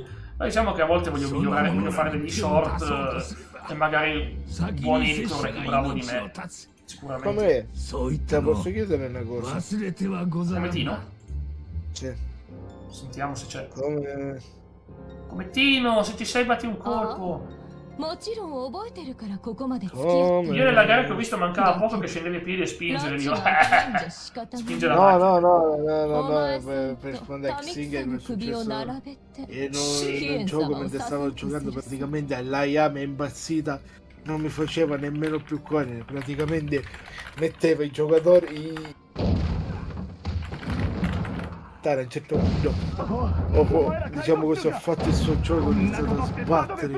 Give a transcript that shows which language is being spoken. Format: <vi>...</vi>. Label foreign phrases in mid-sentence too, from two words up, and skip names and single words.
<it>Ma diciamo che a volte voglio migliorare, voglio fare degli short e magari un buon editor è più bravo di me. Sicuramente. Com'è? Te posso chiedere una cosa? Come Tino? Sì. Sentiamo se c'è. Come Tino, se ci sei batti un colpo.</it> <ja>もちろん覚えてるからここまで付き合っ</ja> <it>Come? Io nella gara che ho visto mancava poco che scendeva i piedi e spingere. Io,</it> <ja>て</ja> <it>spinge la macchina. No, per rispondere a Xing è successo. E nel gioco mentre stavo giocando praticamente l'AIA mi è impazzita, non mi faceva nemmeno più correre, praticamente metteva i giocatori a un certo punto diciamo così ho fatto il suo gioco, ho iniziato a sbattere.</it>